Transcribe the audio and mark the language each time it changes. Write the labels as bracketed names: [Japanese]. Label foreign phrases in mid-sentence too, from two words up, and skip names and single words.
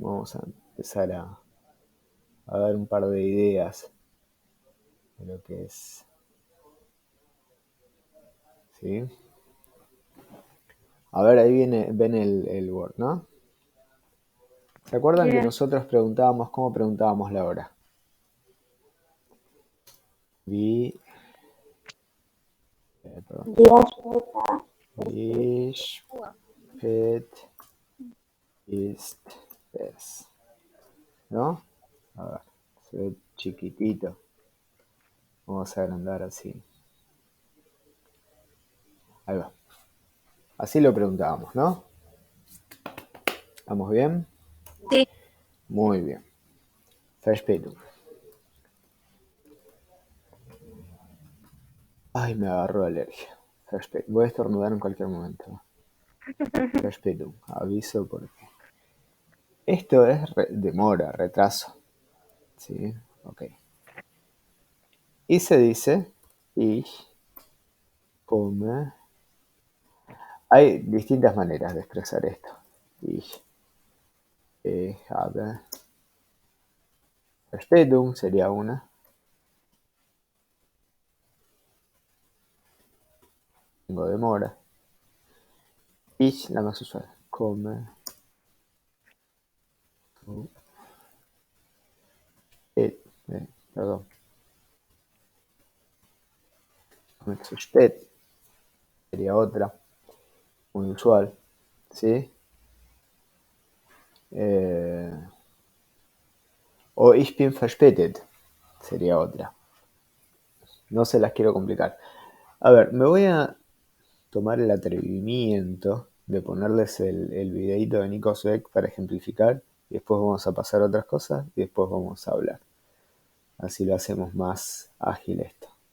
[Spanish] Vamos a empezar a dar un par de ideas de lo que es. ¿Sí? A ver, ahí ven el Word, ¿no? ¿Se acuerdan que Ya. nosotros preguntábamos cómo preguntábamos la hora? Wie, perdón, [German] Dir später. wie spät ist es? [Spanish] ¿No? A ver, se ve chiquitito. Vamos a agrandar así. Ahí va. Así lo preguntábamos, ¿no? ¿Estamos bien? Sí. Muy bien. Verspätung. Ay, me agarró alergia. Voy a estornudar en cualquier momento. Verspätung. Aviso porque... Esto es demora, retraso. ¿Sí? Ok. Y se dice [German] ich komme. [Spanish] Hay distintas maneras de expresar esto. [German] Ich habe Verspätung [Spanish] sería una. Tengo demora. Ich, la más usual. Komme. Et, perdón. [German] Komme zu spät. [Spanish] Sería otra. Muy usual. ¿Sí? O [German] ich bin verspätet. [Spanish] Sería otra. No se las quiero complicar. A ver, me voy a tomar el atrevimiento de ponerles el videito de Nico Zweck para ejemplificar y después vamos a pasar a otras cosas y después vamos a hablar. Así lo hacemos más ágil esto.